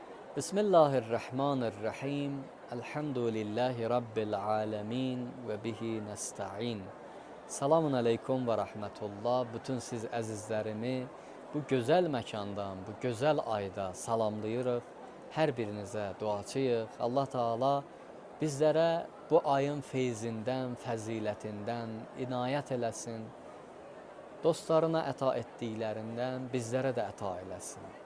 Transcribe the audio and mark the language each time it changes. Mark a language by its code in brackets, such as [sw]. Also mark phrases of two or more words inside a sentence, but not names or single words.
[ar] بسم الله الرحمن الرحيم. الحمد لله رب العالمين وبه نستعين. سلام عليكم ورحمة الله. [az] Bütün siz əzizlərimi bu gözəl məkandan, bu gözəl ayda salamlayırıq. Hər birinizə duacıyıq. Allah Taala bizlərə bu ayın feyzindən, fəzilətindən inayət eləsin. Dostlarına əta etdiklərindən bizlərə də əta eləsin.